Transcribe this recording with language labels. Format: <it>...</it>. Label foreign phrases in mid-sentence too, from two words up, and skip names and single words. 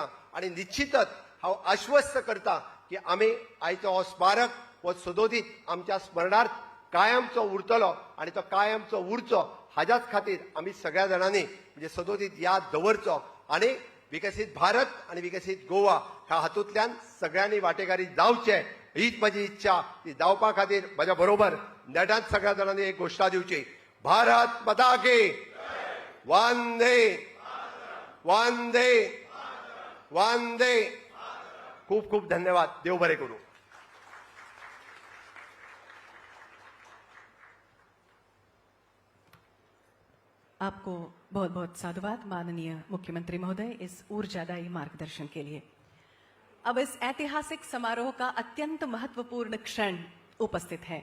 <kok>आणि निश्चितच हांव आश्वस्त करता की आमी आयचो हो स्मारक हो सदोदीत आमच्या स्मरणार्थ कायमचो उरतलो आणि तो कायमचो उरचो हाच्याच खातीर आमी सगळ्या जाणांनी म्हणजे सदोदीत याद दवरचो आनी विकसीत भारत आणि विकसीत गोवा ह्या हातूंतल्यान सगळ्यांनी वांटेकारी जावचे हीच माझी इच्छा. ती जावपा खातीर म्हज्या बरोबर नेटांत सगळ्या जाणांनी एक घोषणा दिवची.</kok> <hi>भारत माता की वंदे वंदे वंदे.</hi> <kok>खूप खूप धन्यवाद. देव बरे करू.</kok> <hi>आपको बहुत बहुत साधुवाद माननीय मुख्यमंत्री महोदय इस ऊर्जादायी मार्गदर्शन के लिए. अब इस ऐतिहासिक समारोह का अत्यंत महत्वपूर्ण क्षण उपस्थित है.</hi>